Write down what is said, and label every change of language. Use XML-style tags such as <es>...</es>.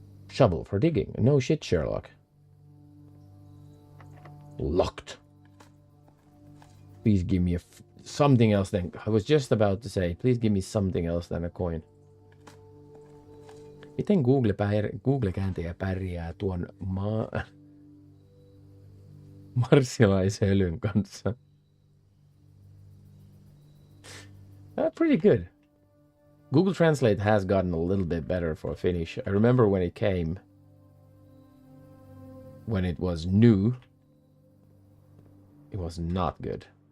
<en>Shovel for digging. No shit, Sherlock. Locked. Please give me something else than... I was just about to say, please give me something else than a coin.</en> <fi>Miten Google-kääntäjä pärjää tuon marsialaishelyn kanssa?</fi> <en>Pretty good. Google Translate has gotten a little bit better for Finnish. I remember when it came, when it was new, it was not good.</en>